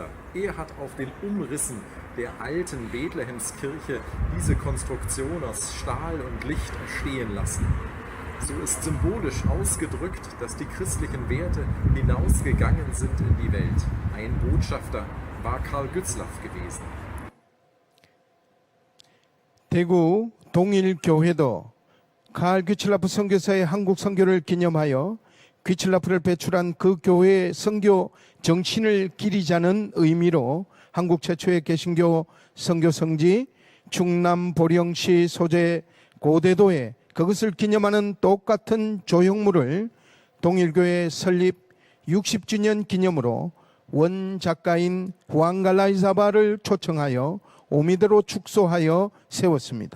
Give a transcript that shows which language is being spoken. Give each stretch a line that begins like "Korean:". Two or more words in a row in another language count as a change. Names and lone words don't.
German: Er hat auf den Umrissen der alten Bethlehemskirche diese Konstruktion aus Stahl und Licht erstehen lassen. So ist symbolisch ausgedrückt, dass die christlichen Werte hinausgegangen sind in die Welt. Ein Botschafter war Karl Gützlaff gewesen.
Korean: 대구 동일교회도 칼 귀칠라프 선교사의 한국 선교를 기념하여 귀칠라프를 배출한 그 교회의 선교 정신을 기리자는 의미로 한국 최초의 개신교 선교 성지 충남 보령시 소재 고대도에 그것을 기념하는 똑같은 조형물을 동일교회 설립 60주년 기념으로 원 작가인 후앙 갈라이사발을 초청하여 오미대로 축소하여 세웠습니다.